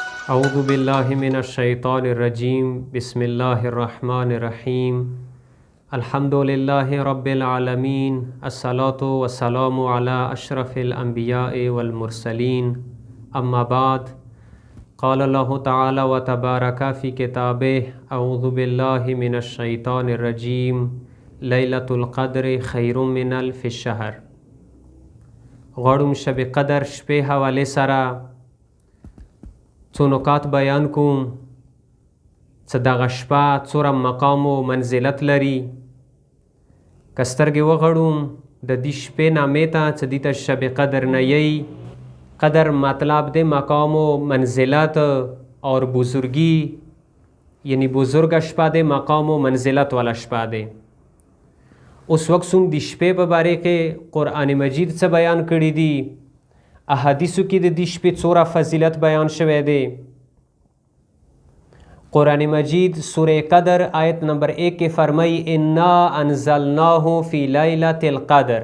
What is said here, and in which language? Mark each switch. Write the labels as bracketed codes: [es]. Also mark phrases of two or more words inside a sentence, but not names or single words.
[ar] اعوذ باللہ من الشیطان الرجیم بسم اللہ الرحمن الرحیم الحمد للہ رب العالمین الصلاة والسلام علی اشرف الانبیاء والمرسلین اما بعد قال اللہ تعالی و تبارک فی کتابہ اعوذ باللہ من الشیطان الرجیم لیلۃ القدر خیر من الف الشہر. [ps] غواړم [fa] شب قدر [ps] شپې حوالې سره څو نکات بیان کوم څه دغه شپه څومره مقام و منزلت لري. که سترګې وغړوم د دې شپې نامې ته څه دې ته [fa] شب قدر [ps] نه یی. قدر مطلب د مقام و منزلت اور بزرگی، یعنی بزرگ شپه د مقام و منزلت والا شپه دی. اوس وکسوم د شپې په باره کې قرآن مجید څه بیان کړي دي، احادیثو کې د دې شپې څومره فضیلت بیان شوی دی. قرآن مجید سورہ قدر آیت نمبر 1 کې فرمائی [ar] انا انزلناه فی لیلۃ القدر.